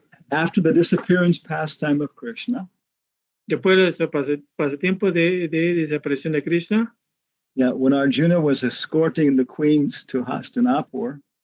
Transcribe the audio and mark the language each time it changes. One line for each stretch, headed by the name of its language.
English: After the disappearance pastime of Krishna.
Spanish: Después de ese pasatiempo de desaparición de Krishna.
English: Yeah, when Arjuna was escorting the queens to Hastinapur.